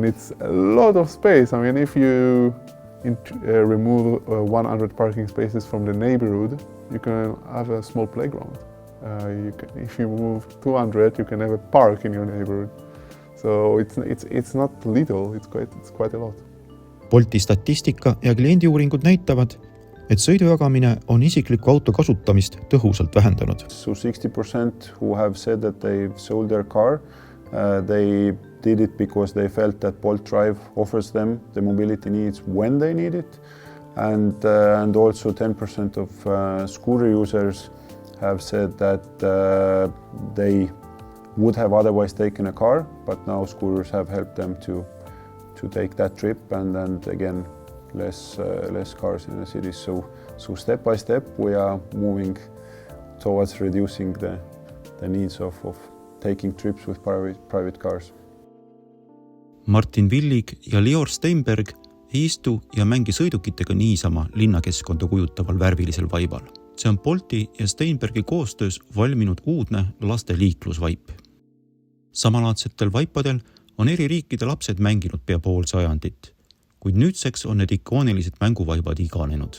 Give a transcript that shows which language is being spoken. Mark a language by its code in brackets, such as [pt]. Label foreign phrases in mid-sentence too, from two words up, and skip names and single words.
[en] It's a lot of space. I mean, if you remove 100 parking spaces from the neighborhood, you can have a small playground. If you move 200, you can have a park in your neighborhood. So it's not little. It's quite a lot. [et] Bolti statistika ja kliendiuuringud näitavad, et sõidujagamine on isikliku auto kasutamist tõhusalt vähendanud. [en] So 60% who have said that they've sold their car, they did it because they felt that Bolt Drive offers them the mobility needs when they need it. And also 10% of scooter users have said that they would have otherwise taken a car, but now scooters have helped them to take that trip, and again less cars in the cities. So step by step we are moving towards reducing the needs of taking trips with private cars. [et] Martin Villig ja Lior Steinberg ei istu ja mängi sõidukitega niisama linnakeskkonda kujutaval värvilisel vaibal. See on Bolti ja Steinbergi koostöös valminud uudne laste liiklusvaip. Samalaadsetel vaipadel on eri riikide lapsed mänginud pea pool sajandit, kuid nüüdseks on need ikoonilised mänguvaibad iganenud.